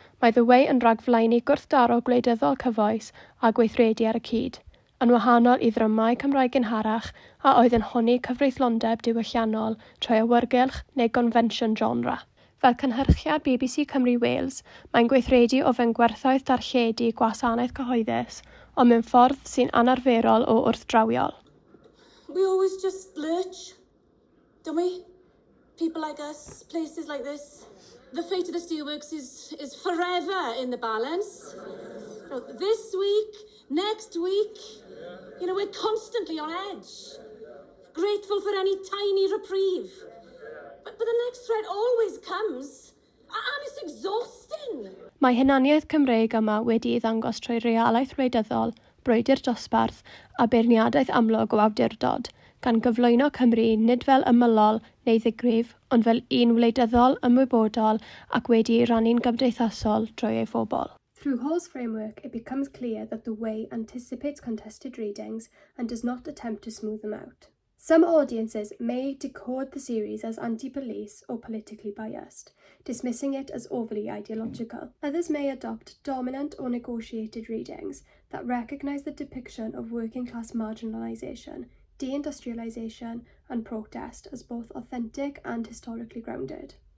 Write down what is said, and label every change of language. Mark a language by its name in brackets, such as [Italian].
[Welsh] Mae The Way yn ragflaenu gwrthdaro gwleidyddol cyfoes a gweithredu ar y cyd, yn wahanol i ddramau Cymraeg gynharach a oedd yn honni cyfreithlondeb diwylliannol trwy awyrgylch neu gonfensiwn genre. Fel cynhyrchiad BBC Cymru Wales, mae'n gweithredu o fewn gwerthoedd darlledu gwasanaeth cyhoeddus, ond mewn ffordd sy'n anarferol o wrthdrawiol. [English] We always just lurch, don't we? People like us, places like this. The fate of the steelworks is forever in the balance. This week, next week, we're constantly on edge. Grateful for any tiny reprieve. But the next threat always comes, and it's exhausting. [Welsh] Mae hunaniaeth Cymreig yma wedi ei ddangos trwy realaeth wleidyddol, brwydr dosbarth a beirniadaeth amlwg o Awdurdod, gan gyflwyno Cymru nid fel ymylol neu ddigrif, ond fel un wleidyddol ymwybodol ac wedi ei rannu'n gymdeithasol drwy ei phobl. [English] Through Hall's framework, it becomes clear that The Way anticipates contested readings and does not attempt to smooth them out. Some audiences may decode the series as anti-police or politically biased, dismissing it as overly ideological. Others may adopt dominant or negotiated readings that recognise the depiction of working-class marginalisation, deindustrialisation and protest as both authentic and historically grounded.